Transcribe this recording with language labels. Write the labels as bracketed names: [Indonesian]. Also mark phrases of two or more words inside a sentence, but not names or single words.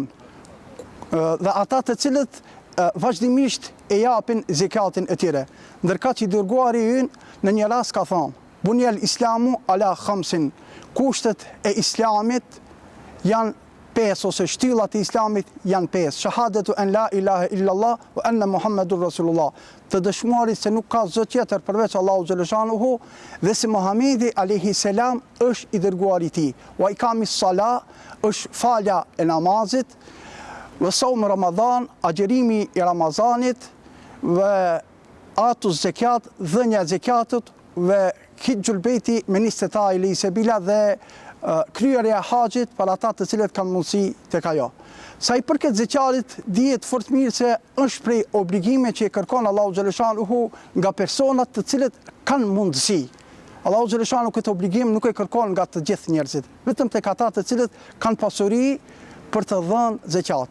[Albanian] Dhe ata të cilët vazhdimisht e japin zekatin e tyre. Ndërka që i dërguari ynë në një rast ka thonë, [Arabic] بني الإسلام على خمس, [Albanian] kushtet e islamit janë 5 ose shtyllat e islamit janë 5. [Arabic] شهادة أن لا إله إلا الله وأن محمدا رسول الله. [Albanian] Të dëshmuarit se nuk ka zot tjetër përveç Allahu xhaleshanuhu dhe se Muhamedi [Arabic] عليه السلام [Albanian] është i dërguari i tij. [Arabic] وإقام الصلاة [Albanian] është falja e namazit, [Arabic] وصوم رمضان, [Albanian] agjerimi i Ramazanit, [Arabic] وإيتاء الزكاة, [Albanian] dhënia e zekatit, [Arabic] وحج البيت من استطاع إليه سبيلا [Albanian] dhe kryerja e haxhit për ata të cilët kanë mundësi tek ajo. Sa i përket zekatit, dihet fort mirë se është prej obligime që e kërkon Allahu xhaleshanuhu nga personat të cilët kanë mundësi. Allahu xhaleshanuhu këtë obligim nuk e kërkon nga të gjithë njerëzit, vetëm tek ata të cilët kanë pasuri për të dhënë zekat.